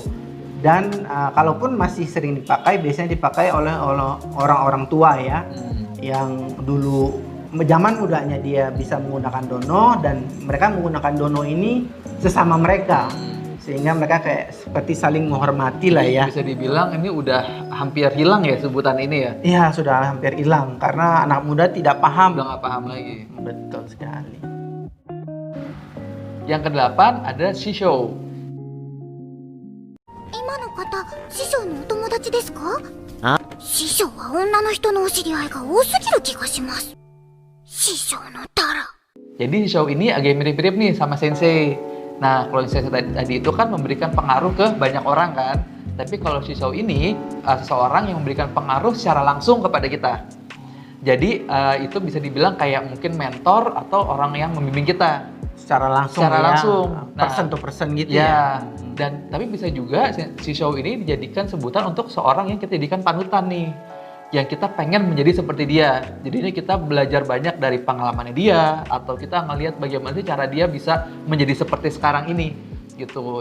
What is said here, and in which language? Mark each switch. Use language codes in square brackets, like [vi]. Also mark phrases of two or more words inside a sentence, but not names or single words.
[id] Dan kalaupun masih sering dipakai, biasanya dipakai oleh orang-orang tua ya, yang dulu zaman mudanya dia bisa menggunakan dono dan mereka menggunakan dono ini sesama mereka. Sehingga mereka kayak seperti saling menghormati lah ya. Bisa dibilang ini udah hampir hilang ya sebutan ini ya. Iya, sudah hampir hilang karena anak muda tidak paham. Udah nggak paham lagi. Betul sekali. Yang kedelapan ada shisho. [ja] 今の方、師匠のお友達ですか？あ？師匠は女の人のお知り合いが多すぎる気がします。師匠のタラ。 [id] Jadi shisho ini agak mirip-mirip nih sama sensei. Nah, kalau sensei tadi itu kan memberikan pengaruh ke banyak orang kan. Tapi kalau Shishou ini seseorang yang memberikan pengaruh secara langsung kepada kita. Jadi itu bisa dibilang kayak mungkin mentor atau orang yang membimbing kita Secara langsung secara ya. langsung. [en] Person to person [id] gitu ya. ya. Dan tapi bisa juga Shishou ini dijadikan sebutan untuk seorang yang kita jadikan panutan nih, yang kita pengen menjadi seperti dia. Jadi ini kita belajar banyak dari pengalamannya dia, atau kita ngelihat bagaimana sih cara dia bisa menjadi seperti sekarang ini gitu.